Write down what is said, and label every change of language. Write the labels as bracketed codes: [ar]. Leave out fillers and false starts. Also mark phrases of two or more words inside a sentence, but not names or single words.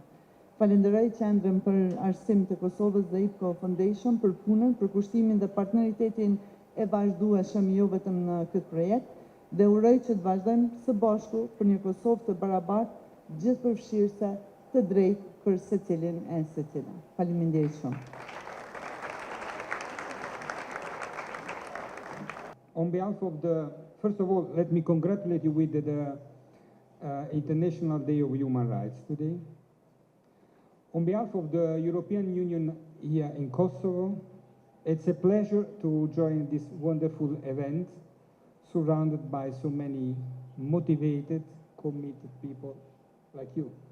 [sq] Falenderoj Qendrën për Arsim të Kosovës dhe IPCO Foundation për punën, për kushtimin dhe partneritetin e vazhdueshëm jo vetëm në këtë projekt, dhe uroj që të vazhdojmë së bashku për një Kosovë të barabartë, gjithëpërfshirëse, të drejtë për secilin e secila. Faleminderit shumë. [en] On behalf of first of all, let me congratulate you with the International Day of Human Rights today. On behalf of the European Union here in Kosovo, it's a pleasure to join this wonderful event, surrounded by so many motivated, committed people like you.